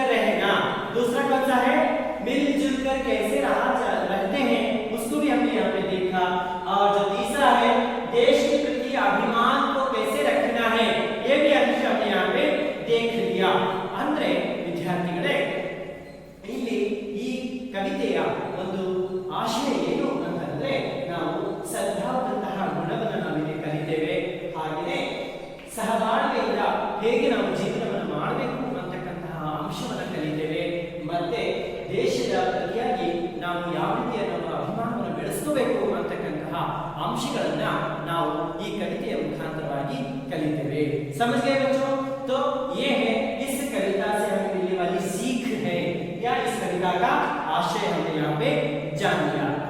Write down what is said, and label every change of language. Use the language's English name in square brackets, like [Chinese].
[Hindi] मिलजुल कर कैसे रहते हैं उसको भी हमने यहाँ पे देखा। और जो तीसरा है देश के प्रति अभिमान को कैसे रखना है ये भी हमने यहाँ पे देख लिया। [Kannada] ಅಂದ್ರೆ ವಿದ್ಯಾರ್ಥಿಗಳೇ ಇಲ್ಲಿ ಈ ಕವಿತೆಯ ಒಂದು ಆಶಯ ಏನು ಅಂತಂದ್ರೆ ನಾವು ಸದ್ಭಾವದಂತಹ ಗುಣವನ್ನು ನಾವಿಲ್ಲಿ ಕಲಿತೇವೆ, ಹಾಗೆಯೇ ಸಹಬಾಳ್ವೆಯಿಂದ ಹೇಗೆ ನಾವು ಜೀವನವನ್ನು ಮಾಡಬೇಕು ಅಂತಕ್ಕಂತಹ ಅಂಶವನ್ನು ಕಲಿತೇವೆ, ಮತ್ತೆ ದೇಶದ ಪ್ರತಿಯಾಗಿ ನಾವು ಯಾವ ರೀತಿಯ ನಮ್ಮ ಅಭಿಮಾನವನ್ನು ಬೆಳೆಸ್ಕೋಬೇಕು ಅಂತಕ್ಕಂತಹ ಅಂಶಗಳನ್ನ ನಾವು ಈ ಕವಿತೆಯ ಮುಖಾಂತರವಾಗಿ ಕಲಿತೇವೆ। [Hindi] समझ गए बच्चों? तो ये है इस कविता से हमें मिलने वाली सीख है या इस कविता का आशय हमने यहाँ पे जान लिया।